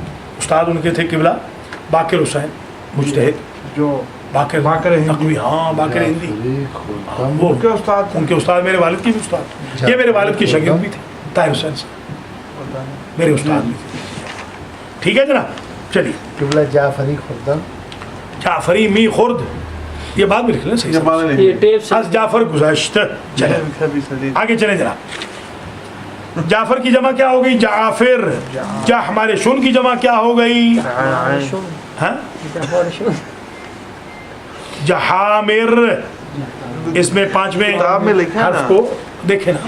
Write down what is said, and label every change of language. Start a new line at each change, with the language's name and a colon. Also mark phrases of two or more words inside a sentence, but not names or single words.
Urdu: استاد ان کے تھے قبلہ باقر حسین مجتہد، جو باقر نقوی. ہاں، باقر ہندی. وہ ان کے استاد ان کے استاد میرے والد کی بھی استاد، یہ میرے والد کی شاگرد بھی تھے طاہر حسین سے، میرے استاد بھی تھے. ٹھیک ہے جناب، چلیے.
Persian: قبلہ جعفری خوردن، جعفری می خورد،
Urdu: یہ بات بھی لکھ لیں صحیح.
Persian: از جعفر گذشت.
Urdu: چلیں آگے چلیں جناب. جعفر کی جمع کیا ہو گئی؟ جعافر. ہمارے شن کی جمع کیا ہو گئی؟ ہاں، جہامر. اس میں 5ویں حرف کو دیکھیں نا،